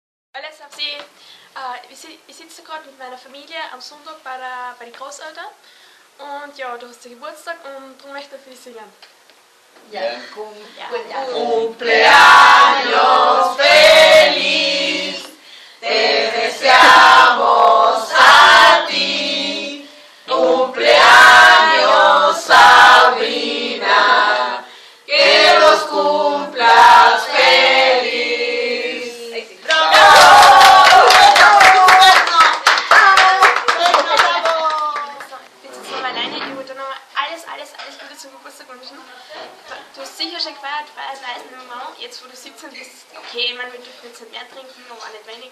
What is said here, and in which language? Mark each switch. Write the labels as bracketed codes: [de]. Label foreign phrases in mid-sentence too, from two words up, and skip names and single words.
[de] Alles auf Sie. Ich sitze gerade mit meiner Familie am Sonntag bei den Großeltern. Und ja, du hast den Geburtstag und darum möchte ich für dich singen. Ja. [es] Cumpleaños feliz, te deseamos a ti. Cumpleaños Sabrina, que los cumplas feliz. [de] Jetzt ist noch alleine, ich wollte noch alles Gute zum Geburtstag wünschen. Du hast sicher schon gefeiert, feiert leise mit Mama. Jetzt wo du 17 bist, okay, ich meine, wir dürfen jetzt nicht mehr trinken, aber auch nicht weniger.